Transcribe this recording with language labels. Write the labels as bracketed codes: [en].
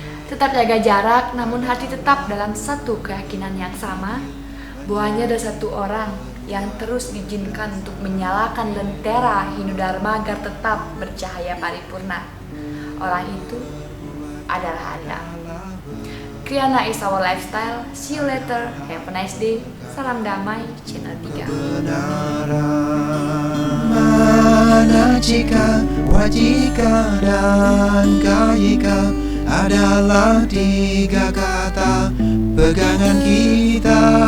[id] Tetap jaga jarak, namun hati tetap dalam satu keyakinan yang sama, bahwa hanya ada satu orang yang terus diizinkan untuk menyalakan lentera Hindu Dharma agar tetap bercahaya paripurna. Orang itu adalah Anda. [en] Kriana is our lifestyle. See you later. Have a nice day. [id] Salam damai, [en] Channel 3. [id] Manacika, wajika, dan kayika adalah tiga kata pegangan kita.